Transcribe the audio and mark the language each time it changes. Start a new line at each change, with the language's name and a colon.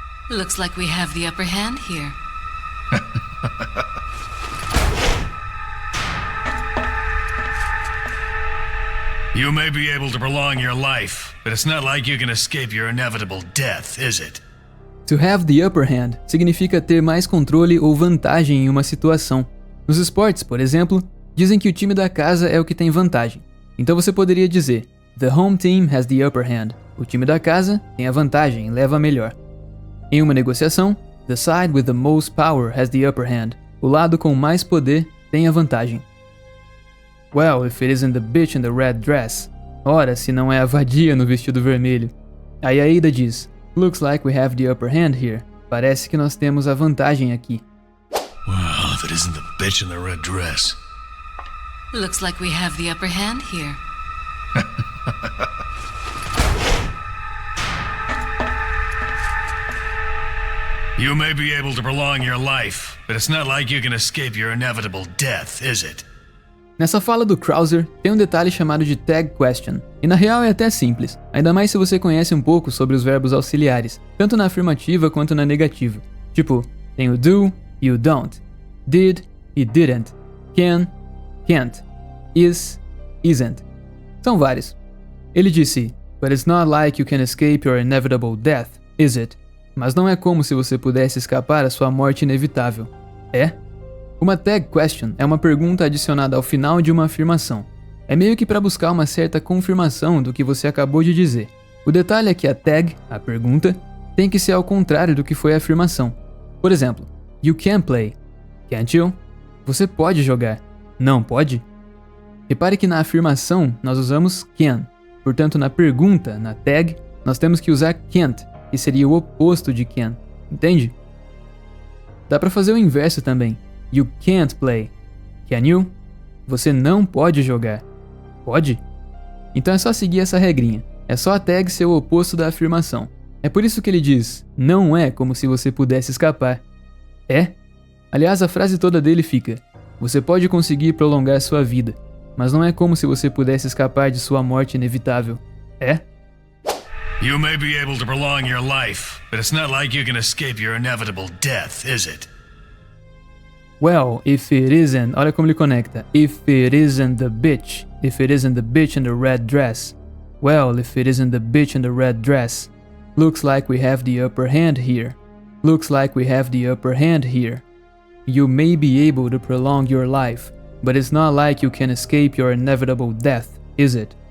English: Looks like we have the upper hand here. You may be able to prolong your life, but it's not like you can escape your inevitable death, is it? To have the upper hand
Portuguese: significa ter mais controle ou vantagem em uma situação. Nos esportes, por exemplo, dizem que o time da casa é o que tem vantagem. Então você poderia dizer:
English: The home team has the upper hand.
Portuguese: O time da casa tem a vantagem, leva a melhor. Em uma negociação,
English: The side with the most power has the upper hand.
Portuguese: O lado com mais poder tem a vantagem.
English: Well, if it isn't the bitch in the red dress.
Portuguese: Ora, se não é a vadia no vestido vermelho. Aí a Ada diz:
English: Looks like we have the upper hand here.
Portuguese: Parece que nós temos a vantagem aqui.
English: Well, if it isn't the bitch in the red dress. Looks like we have the upper hand here. You may be able to prolong your life, but it's not like you can escape your inevitable death, is it?
Portuguese: Nessa fala do Krauser, tem um detalhe chamado de tag question, e na real é até simples, ainda mais se você conhece um pouco sobre os verbos auxiliares, tanto na afirmativa quanto na negativa. Tipo, tem o do e o don't, did e didn't, can, can't, is, isn't. São vários. Ele disse,
English: but it's not like you can escape your inevitable death, is it?
Portuguese: Mas não é como se você pudesse escapar à sua morte inevitável. É? Uma tag question é uma pergunta adicionada ao final de uma afirmação. É meio que para buscar uma certa confirmação do que você acabou de dizer. O detalhe é que a tag, a pergunta, tem que ser ao contrário do que foi a afirmação. Por exemplo,
English: you can play. Can't you?
Portuguese: Você pode jogar. Não pode? Repare que na afirmação nós usamos can. Portanto, na pergunta, na tag, nós temos que usar can't, que seria o oposto de can. Entende? Dá para fazer o inverso também.
English: You can't play. Can you?
Portuguese: Você não pode jogar. Pode? Então é só seguir essa regrinha. É só a tag ser o oposto da afirmação. É por isso que ele diz, não é como se você pudesse escapar. É? Aliás, a frase toda dele fica, você pode conseguir prolongar sua vida, mas não é como se você pudesse escapar de sua morte inevitável. É?
English: You may be able to prolong your life, but it's not like you can escape your inevitable death, is it? Well, if it isn't,
Portuguese: olha como ele conecta.
English: If it isn't the bitch in the red dress. Well, if it isn't the bitch in the red dress. Looks like we have the upper hand here. Looks like we have the upper hand here. You may be able to prolong your life, but it's not like you can escape your inevitable death, is it?